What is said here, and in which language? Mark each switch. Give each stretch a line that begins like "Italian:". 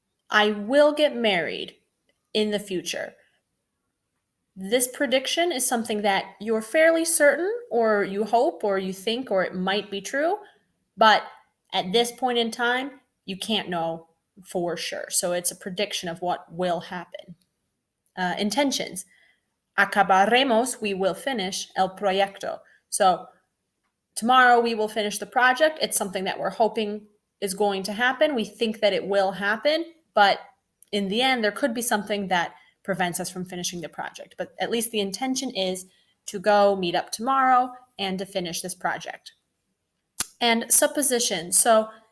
English: I will get married in the future. This prediction is something that you're fairly certain, or you hope, or you think, or it might be true, but at this point in time, you can't know for sure. So it's a prediction of what will happen. Intentions.
Spanish: Acabaremos,
English: we will finish,
Spanish: el proyecto.
English: So tomorrow we will finish the project. It's something that we're hoping is going to happen. We think that it will happen, but in the end, there could be something that prevents us from finishing the project. But at least the intention is to go meet up tomorrow and to finish this project. And supposition. So